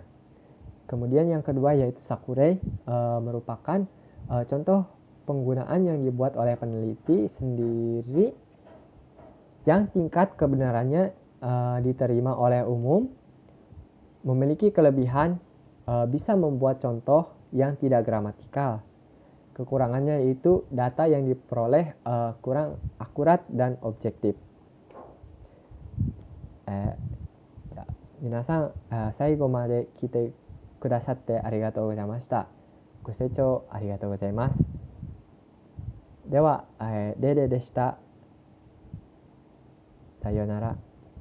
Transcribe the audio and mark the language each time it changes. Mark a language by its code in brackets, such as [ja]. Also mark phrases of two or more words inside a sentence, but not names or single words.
[id] Kemudian yang kedua yaitu sakurei, merupakan contoh penggunaan yang dibuat oleh peneliti sendiri yang tingkat kebenarannya diterima oleh umum, memiliki kelebihan bisa membuat contoh yang tidak gramatikal. Kekurangannya yaitu data yang diperoleh kurang akurat dan objektif. [ja] 皆さん、最後まで聞いてくださってありがとうございました。ご清聴ありがとうございます。では、レイレイでした。さようなら。